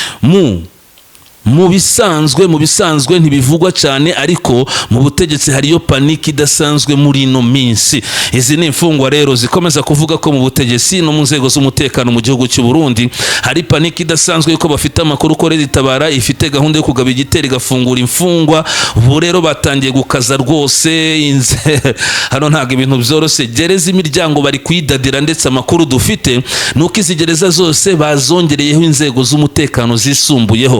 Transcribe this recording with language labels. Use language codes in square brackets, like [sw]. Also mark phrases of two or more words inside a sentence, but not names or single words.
[rw] mu bisanzwe ntibivugwa cyane, ariko mu butegetsi hariyo paniki idasanzwe muri ino minsi. Izi ni imfungwa rero zikomeza kuvuga ko mu butegetsi no mu nzego z'umutekano mu gihugu cy'u Burundi hari paniki idasanzwe yuko bafite amakuru ko Red-Tabara ifite gahunda yo kugaba igitero igafungura imfungwa. Ubu rero batangiye gukaza rwose hano ntabwo ibintu byoroshye. Gereza imiryango bari kuyidadira, ndetse amakuru dufite nuko izi gereza zose bazongereyeho inzego z'umutekano zisumbuyeho.